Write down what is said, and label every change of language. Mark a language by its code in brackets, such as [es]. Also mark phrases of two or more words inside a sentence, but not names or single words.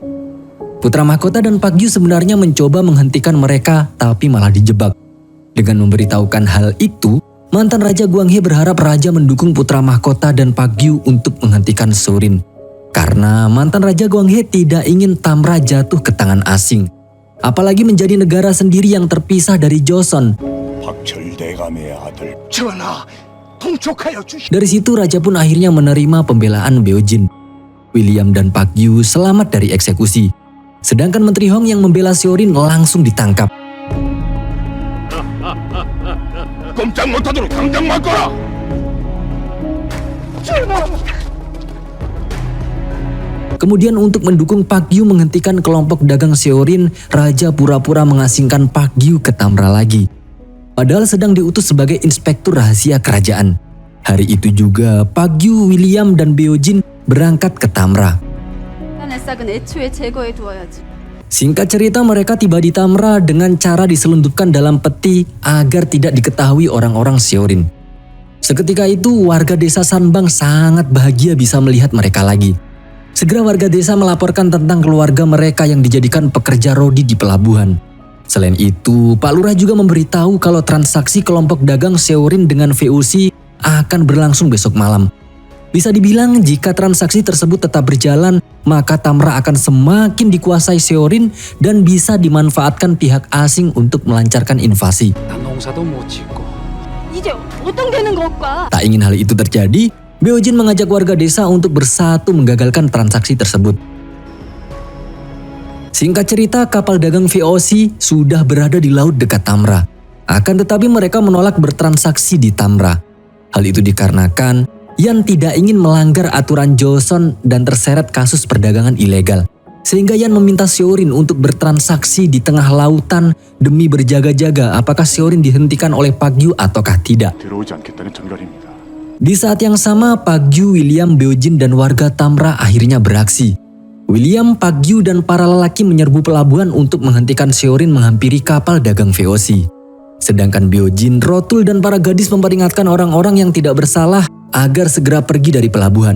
[id] Putra mahkota dan Pak Gyu sebenarnya mencoba menghentikan mereka tapi malah dijebak. Dengan memberitahukan hal itu, mantan Raja Gwanghae berharap raja mendukung putra mahkota dan Pak Gyu untuk menghentikan Seorin. Karena mantan Raja Gwanghae tidak ingin Tamra jatuh ke tangan asing. Apalagi menjadi negara sendiri yang terpisah dari Joseon. [ko] 박철대감의 아들. 전하, 통촉하여 주시. [id] Dari situ raja pun akhirnya menerima pembelaan Byojin. William dan Pak Gyu selamat dari eksekusi. Sedangkan Menteri Hong yang membela Seorin langsung ditangkap. [ko] 꼼짝 못하도록 당장 막거라. [id] Kemudian untuk mendukung Pak Gyu menghentikan kelompok dagang Seorin, raja pura-pura mengasingkan Pak Gyu ke Tamra lagi. Padahal sedang diutus sebagai inspektur rahasia kerajaan. Hari itu juga Pak Gyu, William, dan Byojin berangkat ke Tamra. [ko] 싹은 애초에 제거해 두어야지. [id] Singkat cerita, mereka tiba di Tamra dengan cara diselundupkan dalam peti agar tidak diketahui orang-orang Seorin. Seketika itu, warga desa Sanbang sangat bahagia bisa melihat mereka lagi. Segera warga desa melaporkan tentang keluarga mereka yang dijadikan pekerja rodi di pelabuhan. Selain itu, Pak Lurah juga memberitahu kalau transaksi kelompok dagang Seorin dengan VOC akan berlangsung besok malam. Bisa dibilang jika transaksi tersebut tetap berjalan, maka Tamra akan semakin dikuasai Seorin dan bisa dimanfaatkan pihak asing untuk melancarkan invasi. [ko] 난 농사도 못 짓고 이제 어떤 되는 걸까? [id] Tak ingin hal itu terjadi, Byojin mengajak warga desa untuk bersatu menggagalkan transaksi tersebut. Singkat cerita, kapal dagang VOC sudah berada di laut dekat Tamra. Akan tetapi mereka menolak bertransaksi di Tamra. Hal itu dikarenakan Yan tidak ingin melanggar aturan Joseon dan terseret kasus perdagangan ilegal. Sehingga Yan meminta Seorin untuk bertransaksi di tengah lautan demi berjaga-jaga apakah Seorin dihentikan oleh Pak Gyu ataukah tidak. [ko] 들어오지 않겠다는 전갈입니다. [id] Di saat yang sama, Pak Gyu, William, Byojin, dan warga Tamra akhirnya beraksi. William, Pak Gyu, dan para lelaki menyerbu pelabuhan untuk menghentikan Seorin menghampiri kapal dagang VOC. Sedangkan Byojin, Rotul, dan para gadis memperingatkan orang-orang yang tidak bersalah agar segera pergi dari pelabuhan.